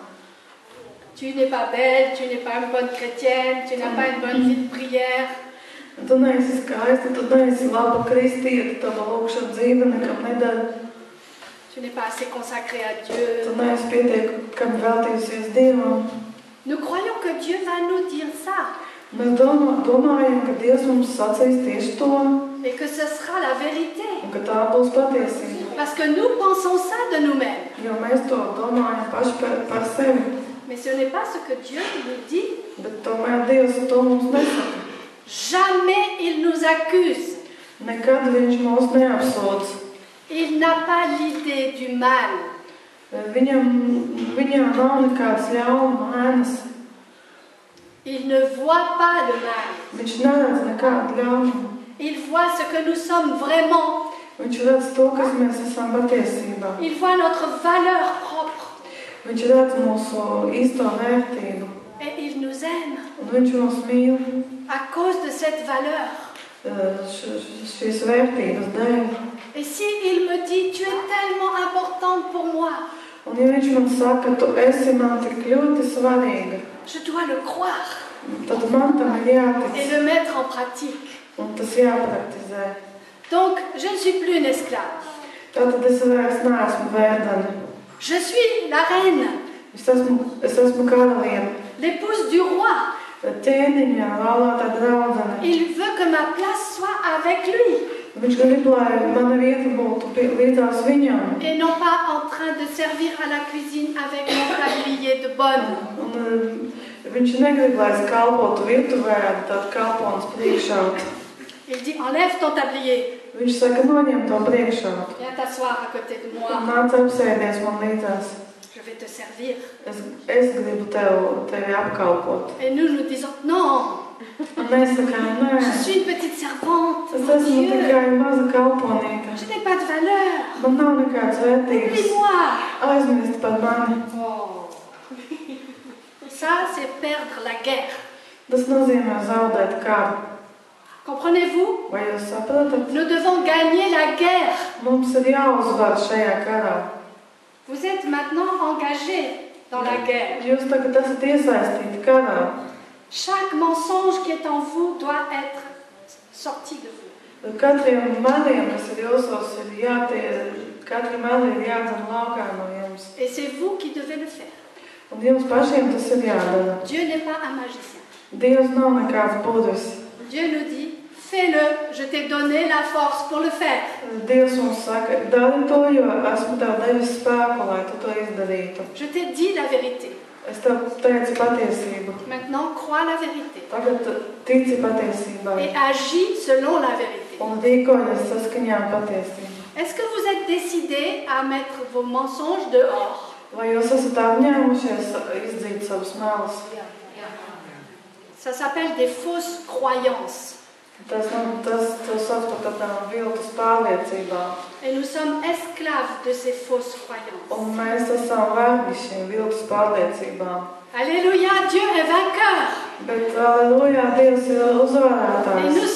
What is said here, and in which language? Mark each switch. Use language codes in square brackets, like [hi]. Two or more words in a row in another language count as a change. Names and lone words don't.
[fr] Tu n'es pas belle, tu n'es pas une bonne chrétienne, tu n'as pas une bonne vie de prière. [lv] Tu neesi skaista, tu neesi laba kristieta, tava lūkšana dzīve nekam nedara. [fr] Tu n'es pas assez consacré à Dieu. [lv] Tu neesi pietiekami veltījusies Dievam. [fr] Nous croyons que Dieu va nous dire ça [lv] Mēs domājam, ka Dievs mums sacīs tieši to, [fr] et que ce sera la vérité. [lv] un ka tā būs patiesība. [fr] Parce que nous pensons ça de nous-mêmes. [lv] Jo mēs to domājam paši par sevi. [fr] Mais ce n'est pas ce que Dieu nous dit. [lv] Bet tomēr Dievs to mums nesaka. [fr] Jamais il nous accuse. [lv] Nekad Viņš mūs neapsūdz. [fr] Il n'a pas l'idée du mal. [lv] Viņam nav nekādas ļauna ēnas. [fr] Il ne voit pas le mal. [lv] Viņš neredz nekādu ļaunumu. [fr] Il voit ce que nous sommes vraiment. [lv] Viņš redz to, kas mēs esam patiesībā. [fr] Il voit notre valeur propre. [lv] Viņš redz mūsu īsto vērtību. [fr] Et il nous aime [lv] Un Viņš mūs mīl [fr] à cause de cette valeur. [lv] šīs vērtības dēļ. [fr] Et s'il me dit, tu es tellement importante pour moi, [lv] Un ja viņš man saka, tu esi man tik ļoti svarīga, [fr] je dois le croire [lv] tad man tam ir [fr] et [lv] jātic [fr] le mettre en pratique. [lv] un tas jāpraktizē. [fr] Donc, je ne suis plus une esclave. [lv] Tātad es vairs neesmu vērdana. [fr] Je suis la reine, [lv] Es esmu karaliene, [fr] l'épouse du roi. [lv] ķēniņa, laulātā draudzene. [fr] Il veut que ma place soit avec lui [lv] Viņš grib, lai mana vieta būtu līdzās viņam. [fr] et non pas en train de servir à la cuisine avec mon tablier de bonne. [lv] Un, viņš negrib, lai es kalpotu virtuvē, tad kalpons priekšā. [fr] Il dit, enlève ton tablier, [lv] Viņš saka, noņem to priekšā. [fr] viens t'asseoir à côté de moi, [lv] Nāc apsēdies man līdzās. [fr] je vais te servir. [lv] Es gribu tevi apkalpot. [fr] Et nous disons, non, [lv] Un mēs sakām, nē, [fr] je suis une petite servante, [lv] es [fr] mon [lv] esmu [fr] Dieu, [lv] tikai maza kalponīte. [fr] je n'ai pas de valeur, [lv] Man nav nekāds vērtības. [fr] oublie-moi. [lv] Aizmirst par mani. [fr] Ça, c'est perdre la guerre. [lv] Tas nozīmē zaudēt karu. [fr] Comprenez-vous? [lv] Vai jūs saprotat? [fr] Nous devons gagner la guerre. [lv] Mums ir jāuzvar šajā karā. [fr] Vous êtes maintenant engagés dans la guerre. [lv] Jūs tagad esat iesaistīti karā. [fr] Chaque mensonge qui est en vous doit être sorti de vous. [lv] Katriem meliem, kas ir jūsos, katri meli ir jādzen laukā no jums. [fr] Et c'est vous qui devez le faire. [lv] Un jums pašiem tas ir jādara. [fr] Dieu n'est pas un magicien. [lv] Dievs nav nekāds budvis. [fr] Dieu nous dit, fais-le, je t'ai donné la force pour le faire. [lv] Dievs mums saka, dari to, jo esmu tev devis spēku, lai tu to izdarītu. [fr] Je t'ai dit la vérité. [lv] Es tev teicu patiesību. [fr] Maintenant, crois la vérité. [lv] Tagad tici patiesībai. [fr] Et agis selon la vérité. [lv] Un rīkojies saskaņā ar patiesību. [fr] Est-ce que vous êtes décidés à mettre vos mensonges dehors? [lv] Vai jūs esat apņēmušies izdzīt savus melus? [fr] Ça s'appelle des fausses croyances. [lv] Tas sauc par tādām viltus pārliecībām. [fr] Et nous sommes esclaves de ces fausses croyances. [lv] Un mēs esam vergi šīm viltus pārliecībām. [fr] Alléluia, Dieu est vainqueur. [lv] Bet, aleluja, Dievs ir [fr] Et nous [lv] uzvarētājs.